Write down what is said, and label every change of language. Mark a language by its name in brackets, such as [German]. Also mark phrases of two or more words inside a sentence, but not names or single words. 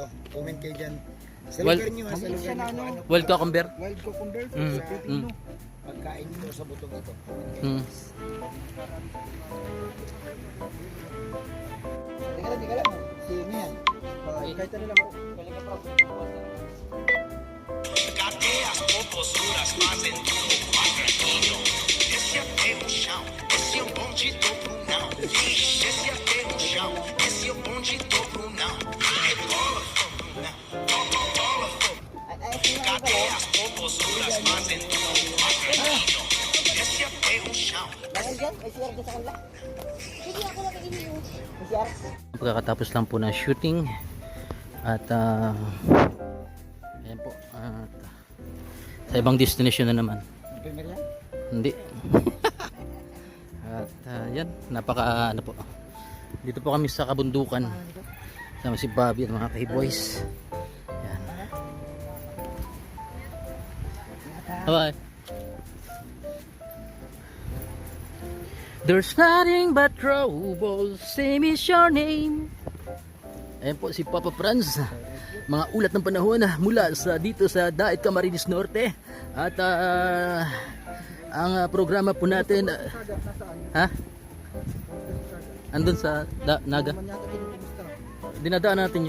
[Filipino] Comment kayo dyan. Sa [English] Wild- [Filipino] lugar nyo, sa lugar Siya na nyo ano. kung ano [English] Wild cucumber. Wild cucumber. Mm, [Filipino] Sa Pilipino. pagkain nyo sa butong ito. Comment kayo. Mm. Teka lang. Si ano yan? Kahit ano lang. [Portuguese] Esse é o chão, esse é o bonde do Brunão. Esse é o chão, esse é o bonde do Brunão. Rebola, Brunão, bola, cadê as popozuras fazendo quadradinho? Esse é o chão. [Filipino] Pagkakatapos lang po ng shooting at ayan po at sa ibang destination na naman. Hindi. At yan, napaka ano po. Dito po kami sa kabundukan. Sama si Bobby at mga kay-boys. Yan. Bye. [English] There's nothing but trouble, same is your name. [Filipino] Ayan po si Papa Franz. Mga ulat ng panahon mula sa dito sa Daet Camarines Norte. At ang programa po natin andun sa Naga. Dinadaan natin yun.